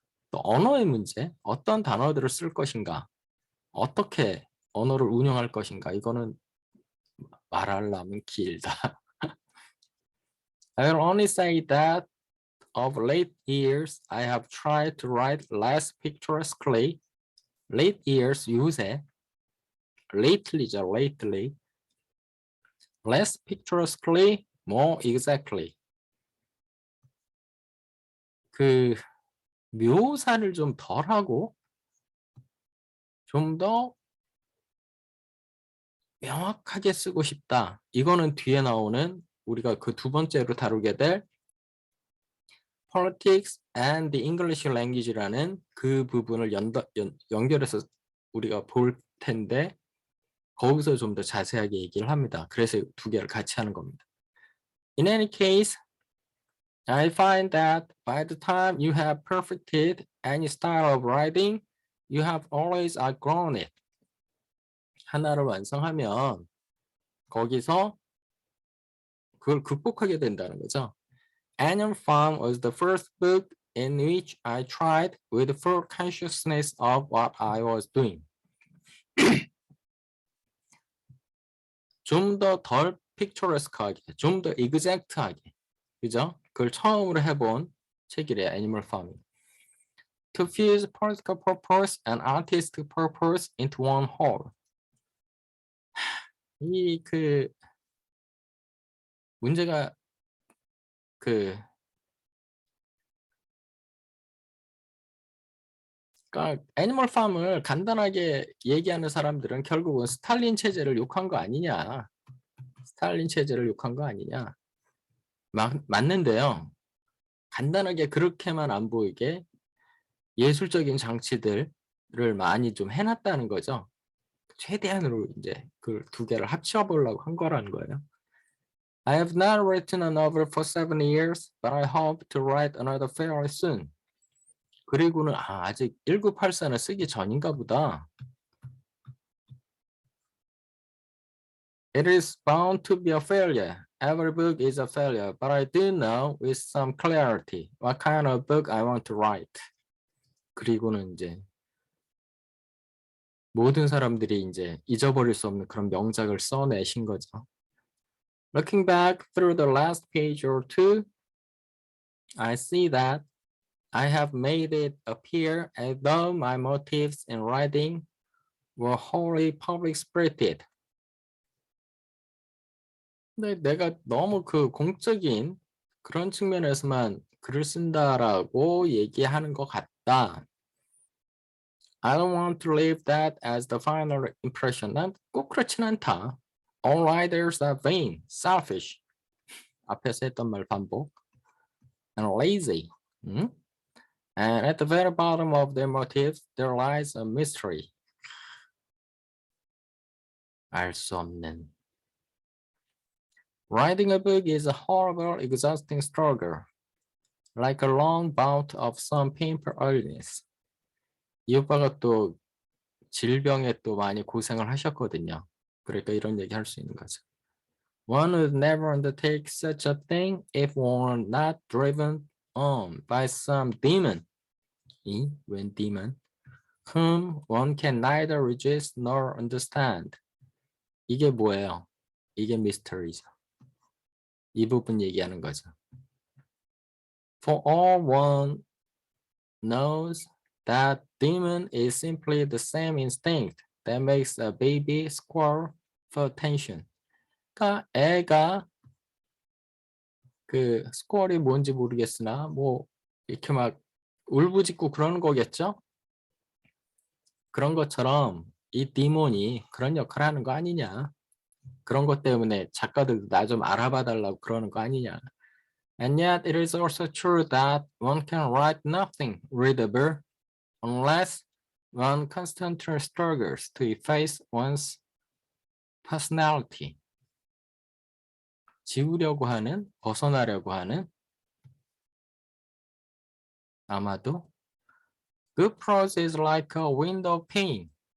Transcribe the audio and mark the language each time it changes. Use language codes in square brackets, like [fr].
[ko] 또 언어의 문제, 어떤 단어들을 쓸 것인가, 어떻게 언어를 운영할 것인가, 이거는 말하려면 길다. [en] I will only say that of late years, I have tried to write less picturesquely. Late years, 요새. Lately죠, lately. Less picturesquely, more exactly. [ko] 그 묘사를 좀 덜하고 좀 더 명확하게 쓰고 싶다. 이거는 뒤에 나오는 우리가 그 두 번째로 다루게 될 Politics and the English Language라는 그 부분을 연결해서 우리가 볼 텐데 거기서 좀 더 자세하게 얘기를 합니다. 그래서 두 개를 같이 하는 겁니다. [en] In any case, I find that by the time you have perfected any style of writing, you have always outgrown it. [ko] 하나를 완성하면 거기서 그걸 극복하게 된다는 거죠. [en] Annual Farm was the first book in which I tried with full consciousness of what I was doing. [ko] 좀 더 덜 picturesque하게, 좀 더 exact하게, 그죠? 그걸 처음으로 해본 책이래요, Animal Farming. [en] To fuse political purpose and artistic purpose into one whole. [ko] 이 문제가 그러니까 애니멀 팜을 간단하게 얘기하는 사람들은 결국은 스탈린 체제를 욕한 거 아니냐. 스탈린 체제를 욕한 거 아니냐. 맞는데요. 간단하게 그렇게만 안 보이게 예술적인 장치들을 많이 좀 해놨다는 거죠. 최대한으로 이제 그 두 개를 합쳐보려고 한 거라는 거예요. [en] I have not written a novel for 7 years, but I hope to write another fairly soon. [ko] 그리고는 아직 1984는 쓰기 전인가 보다. [en] It is bound to be a failure. Every book is a failure, but I do know with some clarity what kind of book I want to write. [ko] 그리고는 이제 모든 사람들이 이제 잊어버릴 수 없는 그런 명작을 써내신 거죠. [en] Looking back through the last page or two, I see that I have made it appear as though my motives in writing were wholly public-spirited. [ko] 근데 내가 너무 그 공적인 그런 측면에서만 글을 쓴다라고 얘기하는 것 같다. [en] I don't want to leave that as the final impression. [ko] 난 꼭 그렇진 않다. [en] All writers are vain, selfish. [ko] 앞에서 했던 말 반복. [en] And lazy. And at the very bottom of their motives, there lies a mystery. [ko] 알 수 없는. [en] Writing a book is a horrible, exhausting struggle, like a long bout of some painful illness. [ko] 이 오빠가 또 질병에 또 많이 고생을 하셨거든요. 그러니까 이런 얘기 할 수 있는 거죠. [en] One would never undertake such a thing if one were not driven on by some demon. [ko] 웬 [en] demon? Whom one can neither resist nor understand. [ko] 이게 뭐예요? 이게 미스터리죠. 이 부분 얘기하는 거죠. [en] For all one knows that demon is simply the same instinct that makes a baby squirm for attention. [ko] 그러니까 애가 그 스쿼얼이 뭔지 모르겠으나 뭐 이렇게 막 울부짖고 그러는 거겠죠? 그런 것처럼 이 디몬이 그런 역할을 하는 거 아니냐. 그런 것 때문에 작가들도 나 좀 알아봐 달라고 그러는 거 아니냐. [en] And yet it is also true that one can write nothing readable unless one constantly struggles to efface one's personality. [ko] 지우려고 하는, 벗어나려고 하는, 아마도 [en] good prose is like a window pane.